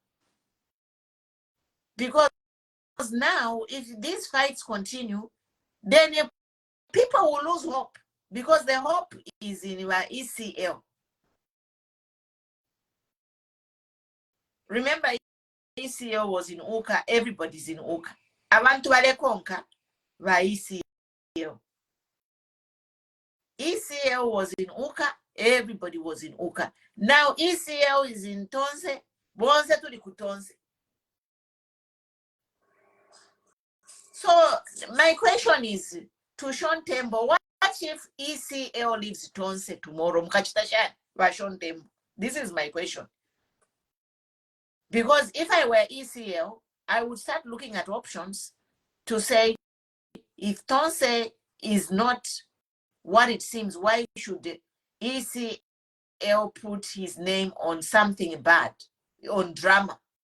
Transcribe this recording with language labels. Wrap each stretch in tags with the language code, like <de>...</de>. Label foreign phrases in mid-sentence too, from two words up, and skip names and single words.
<en>Because now, if these fights continue, then people will lose hope, because the hope is in your ECL. Remember, ECL was in Uka, everybody's in Uka.</en> <bem>Abantu balekonka ba ECL.</bem> <en>ECL was in Uka, everybody was in Uka. Now ECL is in Tonse,</en> <bem>bonse tuli ku Tonse.</bem> <en>So my question is to Sean Timbo, what if ECL leaves Tonse tomorrow? Sean Timbo. This is my question. Because if I were ECL, I would start looking at options to say, if Tonse is not what it seems, why should ECL put his name on something bad, on drama?</en>